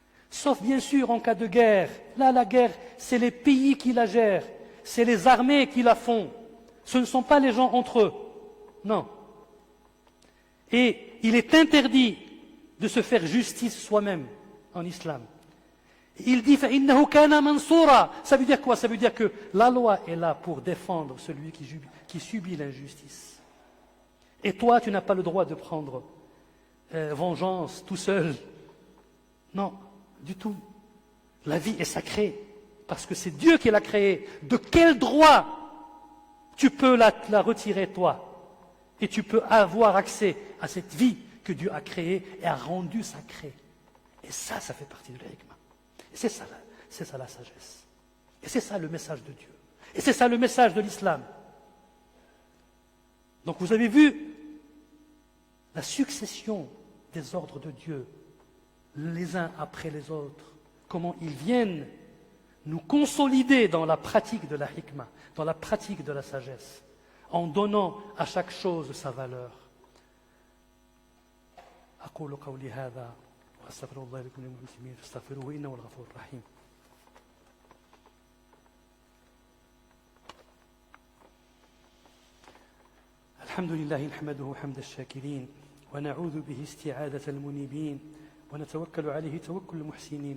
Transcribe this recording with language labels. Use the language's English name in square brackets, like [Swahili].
[French] Sauf bien sûr en cas de guerre. Là, la guerre, c'est les pays qui la gèrent, c'est les armées qui la font. Ce ne sont pas les gens entre eux. Non. Et il est interdit de se faire justice soi-même en islam. Il dit [Arabic] فَإِنَّهُ كَانَ مَنْصُورًا. [French] Ça veut dire quoi? Ça veut dire que la loi est là pour défendre celui qui subit l'injustice. Et toi, tu n'as pas le droit de prendre vengeance tout seul. Non, du tout. La vie est sacrée parce que c'est Dieu qui l'a créée. De quel droit tu peux la retirer toi? Et tu peux avoir accès à cette vie que Dieu a créée et a rendue sacrée. Et ça fait partie de l'hikmah. Et c'est ça la sagesse. Et c'est ça le message de Dieu. Et c'est ça le message de l'islam. Donc vous avez vu la succession des ordres de Dieu, les uns après les autres, comment ils viennent nous consolider dans la pratique de la hikmah, dans la pratique de la sagesse, en donnant à chaque chose sa valeur. [Arabic] أقول قولي هذا وأستغفر الله لكم وللمسلمين فاستغفروه إنه الغفور الرحيم. الحمد لله نحمده حمد الشاكرين ونعوذ به استعاذة المنيبين ونتوكل عليه توكل المحسنين.